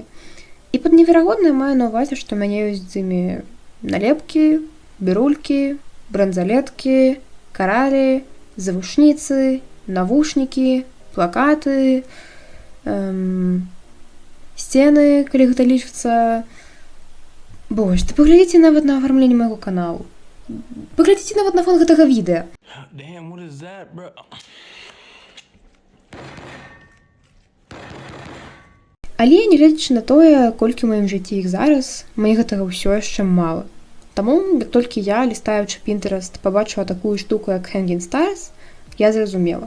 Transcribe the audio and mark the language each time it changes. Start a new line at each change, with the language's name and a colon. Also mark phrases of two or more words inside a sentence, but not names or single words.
Belarusian: І пад неверагодна маю на ўвазе, што ў мяне ёсць з імі налепкі, бірулькі, бранзалеткі, каралі, завушніцы, навушнікі, плакаты, сцены, калі гэта лічыцца. Боже, ты паглядзіце нават на афармленне майго каналу. Паглядзіце нават на фон гэтага відэа.
English: Damn, what is that, bro?
Belarusian: Але нягледзячы на тое, колькі ў маім жыцці іх зараз, мне гэтага ўсё яшчэ мала. Таму, як толькі я, лістаючы Pinterest, пабачыла такую штуку, як Hanging Stars, я зразумела.